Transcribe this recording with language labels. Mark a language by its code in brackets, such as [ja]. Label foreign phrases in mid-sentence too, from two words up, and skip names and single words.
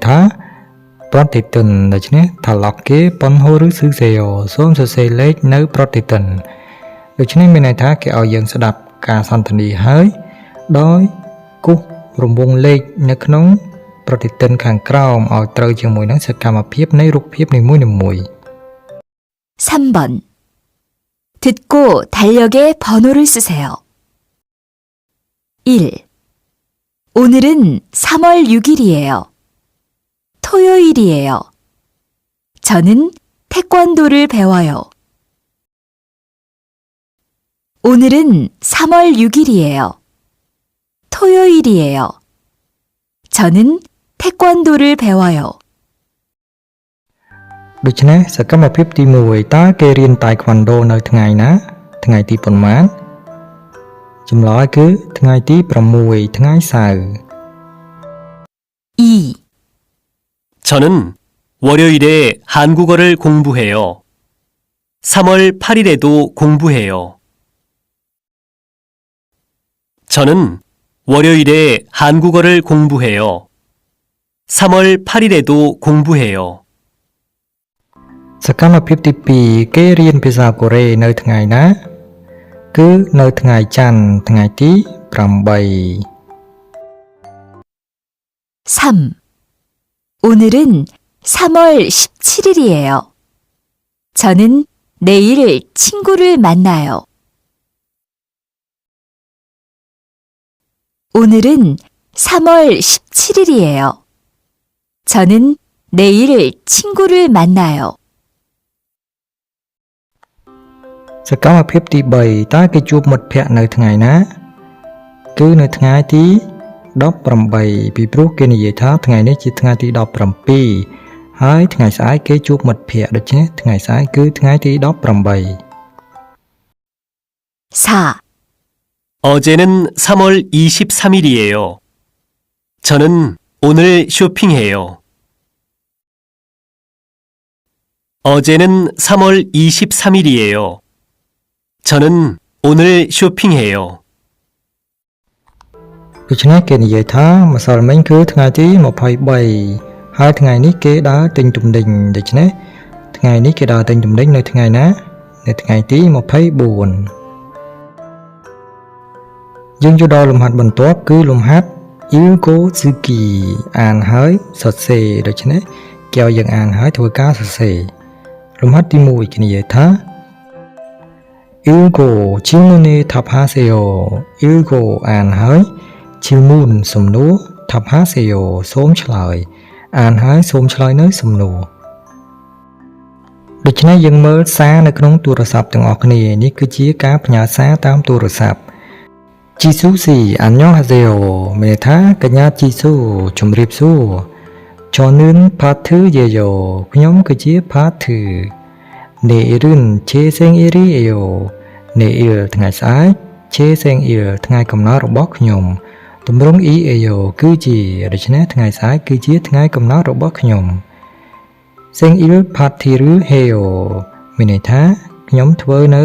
[km] ថាប្រតិទិនដូច្នេះ [ko] 달력에 번호를 쓰세요 [km] សូមសរសេរលេខនៅប្រតិទិនដូច្នេះមានន័យថាគេឲ្យយើងស្ដាប់ការសន្ទនាហើយដោយគូសរង្វង់លេខនៅក្នុងប្រតិទិនខាងក្រោមឲ្យត្រូវជាមួយនឹងសកម្មភាពនៃរូបភាពនីមួយៗ [ko] 3번 듣고 달력에 번호를 쓰세요. 1. 오늘은 3월 6일이에요. 토요일이에요. 저는 태권도를 배워요. 오늘은 3월 6일이에요. 토요일이에요. 저는 태권도를 배워요. [km] ដូច្នេះសកម្មភាពទី1តើគេរៀនតៃក្វាន់ដូនៅថ្ងៃណាថ្ងៃទីប៉ុន្មានចម្លើយគឺថ្ងៃទី6ថ្ងៃសៅរ៍ [ko] 2. 저는 월요일에 한국어를 공부해요. 3월 8일에도 공부해요. 저는 월요일에 한국어를 공부해요. 3월 8일에도 공부해요. [km] សកម្មភាពទី2គេរៀនភាសាកូរ៉េនៅថ្ងៃណាគឺនៅថ្ងៃច័ន្ទថ្ងៃទី8 [ko] 3. 오늘은 3월 17일이에요. 저는 내일 친구를 만나요. 오늘은 3월 17일이에요. 저는 내일 친구를 만나요. [km] សកម្មភាពទី3តើគេជួបមិត្តភ័ក្តិនៅថ្ងៃណាគឺនៅថ្ងៃទី18ពីព្រោះគេនិយាយថាថ្ងៃនេះជាថ្ងៃទី17ហើយថ្ងៃស្អែកគេជួបមិត្តភ័ក្តិដូច្នេះថ្ងៃស្អែកគឺថ្ងៃទី18 [ko] 4. 어제는 3월 23일이에요. 저는 오늘 쇼핑해요. 어제는 3월 23일이에요. 저는 오늘 쇼핑해요. [km] ដូច្នេះគេនិយាយថាម្សិលមិញគឺថ្ងៃទី23ហើយថ្ងៃនេះគេដើរទិញទំនិញដូច្នេះថ្ងៃនេះគេដើរទិញទំនិញនៅថ្ងៃណានៅថ្ងៃទី24 យើងចូលដល់លំហាត់បន្ទាប់គឺលំហាត់ Ilgozuki អានហើយសរសេរដូច្នេះគេឲ្យយើងអានហើយធ្វើការសរសេរលំហាត់ទី1គេនិយាយថា [ko] 읽고 질문에 답하세요. [km] Ilgo អានហើយ 질문 សំណួរ 답하세요 សូមឆ្លើយអានហើយសូមឆ្លើយនៅសំណួរដូច្នេះយើងមើលសារនៅក្នុងទូរស័ព្ទទាំងអស់គ្នានេះគឺជាការផ្ញើសារតាមទូរស័ព្ទ [ko] 지수 씨 안녕하세요 [km] មានន័យថាកញ្ញាជីស៊ូជំរាបសួរ [ko] 저는 파트예요 [km] ខ្ញុំគឺជា 파트 [ko] 내일은 제 생일이에요. [km] 내일 ថ្ងៃស្អែក [ko] 제 생일 [km] ថ្ងៃកំណើតរបស់ខ្ញុំទម្រង់ 이에요 គឺជាដូច្នេះថ្ងៃស្អែកគឺជាថ្ងៃកំណើតរបស់ខ្ញុំ [ko] 생일 파티를 해요 [km] មានន័យថាខ្ញុំធ្វើនៅ